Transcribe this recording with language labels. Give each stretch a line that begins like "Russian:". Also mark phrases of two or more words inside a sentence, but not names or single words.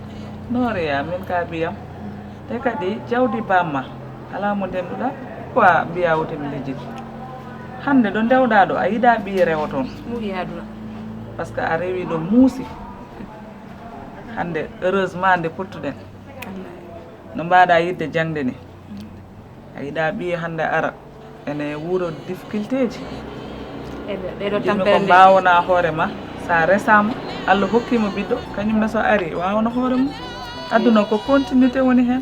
Fula: noreya min ka ɓiyam te kadi jawdi bamma ala mo ndenduɗa quoi mbiya wotemi lejjiti hande ɗo ndewɗa ɗo a yiiɗa ɓiye rewo toon muuyi aduna
French: par ce que
Fula: a rewi ɗo muusi hande heureusement nde pottuɗen no mbaɗa yidde jangde ni a yiiɗa ɓiye hande ara ene wuuro difficulté ji ɗeɗo jimi tampere ko nde mbawona hoore ma sa resama Allah hokkima ɓiɗɗo kañumne so ari wawno hoore mum aduna ko continuité woni hen